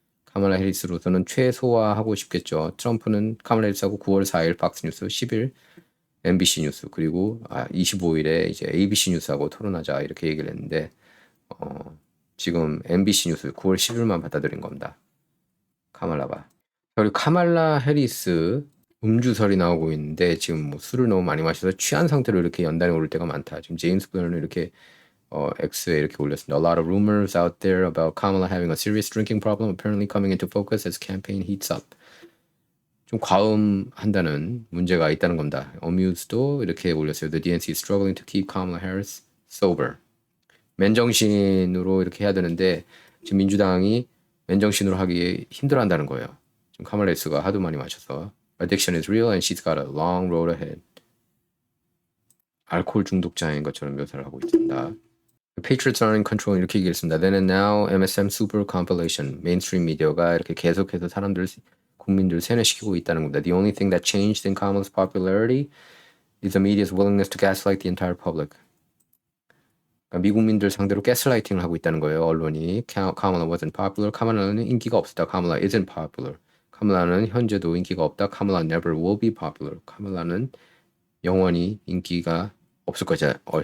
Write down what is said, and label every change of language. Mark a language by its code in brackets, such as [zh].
[ko] 카말라 해리스로서는 최소화하고 싶겠죠. 트럼프는 카말라 해리스하고 9월 4일 팍스뉴스, 10일 MBC 뉴스 그리고 25일에 이제 ABC 뉴스하고 토론하자 이렇게 얘기를 했는데 지금 MBC 뉴스 9월 10일만 받아들인 겁니다. 카말라가. 그리고 카말라 해리스 음주설이 나오고 있는데 지금 뭐 술을 너무 많이 마셔서 취한 상태로 이렇게 연단에 오를 때가 많다. 지금 제임스 블런은 이렇게 X에 이렇게 올렸습니다. [en] A lot of rumors out there about Kamala having a serious drinking problem apparently coming into focus as campaign heats up. [ko] 좀 과음한다는 문제가 있다는 겁니다. 어뮤즈도 이렇게 올렸어요. [en] The DNC is struggling to keep Kamala Harris sober. [ko] 맨정신으로 이렇게 해야 되는데 지금 민주당이 맨정신으로 하기 힘들어한다는 거예요. 지금 카말라 해리스가 하도 많이 마셔서 [en] addiction is real and she's got a long road ahead. [ko] 알코올 중독자인 것처럼 묘사를 하고 있습니다. [en] Patriots are in control 이렇게 얘기했습니다. Then and now MSM super compilation. [ko] 메인스트림 미디어가 이렇게 계속해서 국민들 세뇌시키고 있다는 겁니다. [en] The only thing that changed in Kamala's popularity is the media's willingness to gaslight the entire public. [ko] 그러니까 미국민들 상대로 가스라이팅을 하고 있다는 거예요. 언론이. [en] Kamala wasn't popular. [ko] 카말라는 인기가 없었다. [en] Kamala isn't popular. [ko] 카말라는 현재도 인기가 없다. [en] Kamala never will be popular. [ko] 카말라는 영원히 인기가 없을 것이다.